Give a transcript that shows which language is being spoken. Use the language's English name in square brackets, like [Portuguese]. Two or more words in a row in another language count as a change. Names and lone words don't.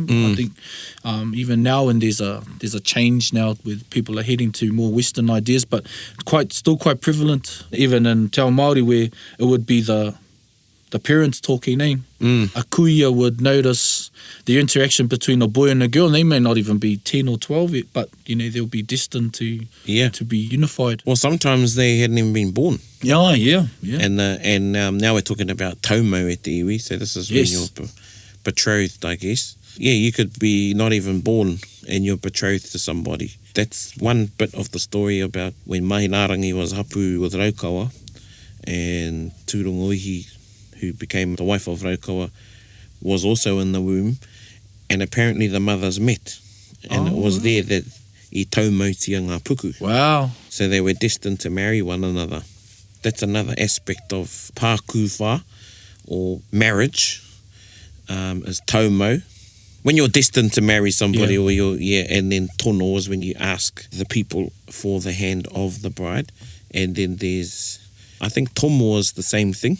[English] I think even now, and there's a change now with people are heading to more Western ideas, but still quite prevalent, even in [Māori] Te Ao Māori, [English] where it would be the parents talking, a kuia would notice the interaction between a boy and a girl, and they may not even be 10 or 12 yet, but they'll be destined to be unified. Well, sometimes they hadn't even been born. Yeah. And now we're talking about [Māori] taumo e te iwi, [English] so this is when you're betrothed, I guess. Yeah, you could be not even born and you're betrothed to somebody. That's one bit of the story about when Mahinarangi was hapu with Raukawa, and Tūrongoihi, who became the wife of Raukawa, was also in the womb, and apparently the mothers met, and it was there that [Māori] I taumautia ngā puku. [English] Wow. So they were destined to marry one another. That's another aspect of pakuwha, or marriage, is taumo. When you're destined to marry somebody, or and then tono is when you ask the people for the hand of the bride, and then there's I think tomo is the same thing.